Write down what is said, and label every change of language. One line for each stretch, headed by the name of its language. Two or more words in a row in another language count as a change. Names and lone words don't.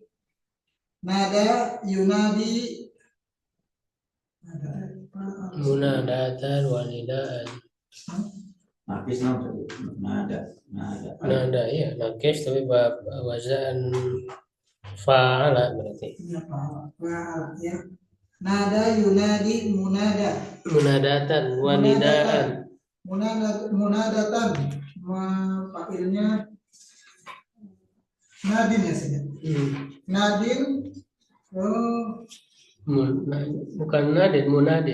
Arabic: نادى ينادي مناداة ونداء. ناقص نادى
Indonesian: ya nakis tapi
Arabic: وزن فعل
Indonesian: berarti.
Arabic: Iya fa'ala ya. نادى ينادي مناداة ونداء.
Indonesian: Munadatan fa'ilnya nadin ya saja.
Arabic: Nadin
Indonesian: bukan nadin, munadin.